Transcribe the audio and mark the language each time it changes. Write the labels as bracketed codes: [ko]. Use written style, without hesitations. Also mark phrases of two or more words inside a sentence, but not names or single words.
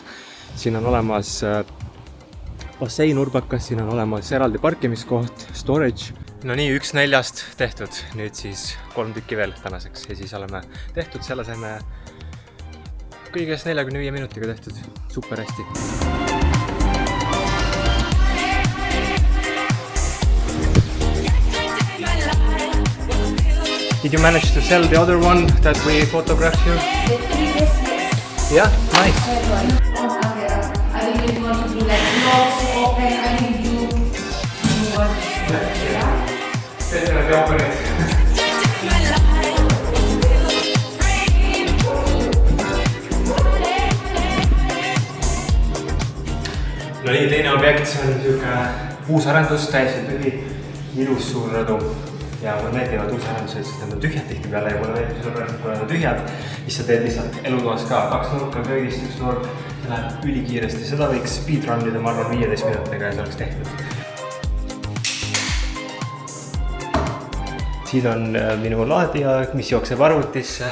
[et] Siin on olemas bassein urbakas, siin on olemas eraldi parkimiskoht, storage. No nii, 1 4 tehtud, nüüd siis 3 tükki veel tänaseks ja siis oleme tehtud, selle saime kõigest 45 minutiga tehtud, super hästi. [en] Did you manage to sell the other one that we photographed here? Yeah, nice. I really want to do like vlogs, open, I think do Open it. [et] No nii, teine objekt, see on niisugune uusarendus, täiesti tühi, ilus suur rõdu. Ja mulle meeldivad uusarendused, sest need on tühjad tihti peale ja mulle meeldib selle pärast, kui need on tühjad, siis sa teed lihtsalt elutoas ka 2 nurka köögist, 1 nurk, see läheb ülikiiresti. Seda võiks speedrunnida, ma arvan, 15 minutiga ja see oleks tehtud. Siin on minu laadija, mis jookseb arvutisse.